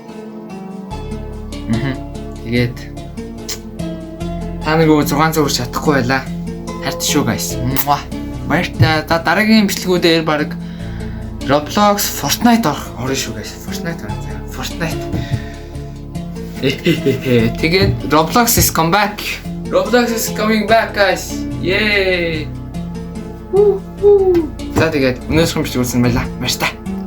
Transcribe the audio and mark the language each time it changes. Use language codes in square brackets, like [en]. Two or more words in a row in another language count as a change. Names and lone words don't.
[mn] Тэгээд та нэг 600 хүрч чадахгүй байлаа. Хайртай шүү guys. Баяртай. За дараагийн бичлэгүүдээр баг Roblox, Fortnite орно шүү guys. Fortnite. [en] Тэгээд Roblox is come back. Roblox is coming back guys. Yay! [mn] За тэгээд өнөөдрийн бичлэг үзсэн байлаа. Баяртай.